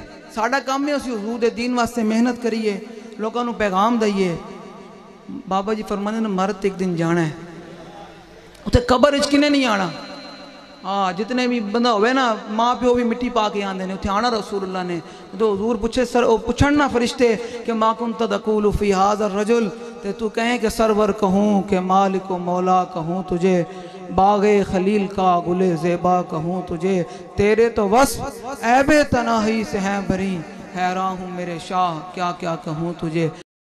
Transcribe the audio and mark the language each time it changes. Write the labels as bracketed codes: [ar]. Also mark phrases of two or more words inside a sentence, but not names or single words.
[pa] ساڈا کم ہے اسیں حضور دے دین واسطے محنت کریے، لوکاں کو پیغام دییے. بابا جی فرماندے نے مرنا اک دن جانا ہے، اوتھے قبر وچ کسے نہیں آنا. ہاں، جتنے بھی بندہ ہووے نا، ماں پیو بھی مٹی پا کے آندے نے، اوتھے آنا رسول اللہ نے. تو حضور پچھے سر پچھن نا فرشتے کہ [ar] ما كنت تقول في هذا الرجل, [ur] تے تو کہیں کہ سرور کہوں کہ مالک و مولا کہوں تجھے، باغ خلیل کا گل زیبا کہوں تجھے، تیرے تو وصف عیب تناہی سے ہیں بری، حیران ہوں میرے شاہ کیا کیا کہوں تجھے.